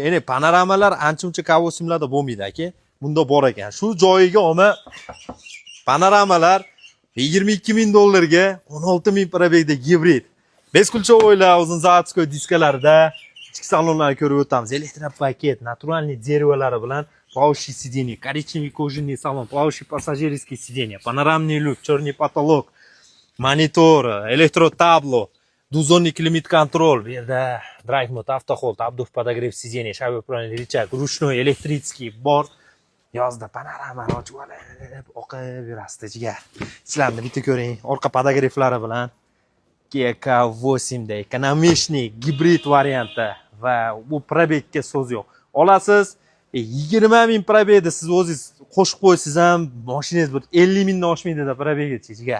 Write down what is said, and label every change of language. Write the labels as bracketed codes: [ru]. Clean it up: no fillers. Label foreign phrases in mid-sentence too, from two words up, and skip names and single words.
[uz] Ene panoramalar ancha-muncha K8larda bo'lmaydi aka. Bunda bor ekan. Shu joyiga olma panoramalar 22 ming dollarga 16 ming probegda gibrid. Beskulchovoylar uzun заводской diskalarda ichki salonlarni ko'rib o'tamiz. Elektropaket, naturalniy derevalari bilan [ru] плавающий сиденье, коричневый кожаный салон, плавающий пассажирский сиденье, панорамный люк, черный потолок, монитор, электротабло, двухзонный климат-контроль, драйв мод, автохолд, обдув, подогрев сиденья, шайба управления, рычаг, ручной, электрический, [uz] бор. Yozda panoramani ochib olib, o'qib yurasiz jigar. Ichlarni bitta ko'ring. Orqa podogreflari bilan Kia K8 da ekonomishniy gibrid varianti va bu probegga so'z yo'q. Olasiz 20 ming probegda siz o'zingiz qo'shib qo'ysiz ham mashinangiz bir 50 mingdan oshmaydi da probegga jigar.